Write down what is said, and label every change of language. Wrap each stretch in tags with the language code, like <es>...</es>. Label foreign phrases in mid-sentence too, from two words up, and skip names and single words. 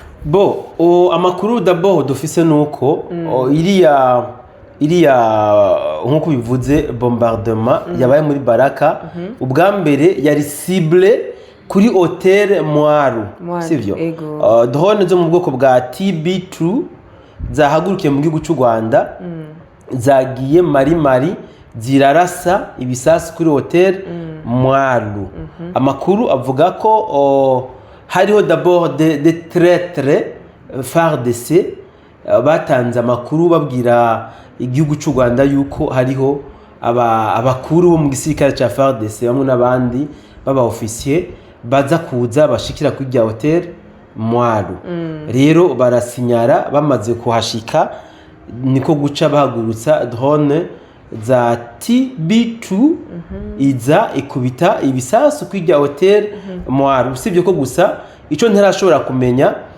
<rn>amakuru d'abord dufise nuko iriya nkuko bivuze bombardement yabaye muri Baraka ubwa mbere yari cible kuri hotel Mwaru sivyo drone zo mu bwoko bwa TB2 zahagurukiye mu gihugu cy'u Rwanda zagiye mari zirarasa ibisasu kuri hotel Mwaru amakuru avuga ko hariho</rn> <fr>d'abord de traîtres</fr> <rn>FARDC batanze amakuru babwira igihugu cy'u Rwanda yuko hariho abakuru bo mu gisirikare cya FARDC bamwe n'abandi baba officier baza kuza bashikira kuri rya hotel Mwaru rero barasinyara bamaze kuhashika niko guca bahagurutsa drone za TB2 iza ikubita ibisasu kuri rya hotel Mwaru sivyo ko gusa ico ntarashobora kumenya</rn>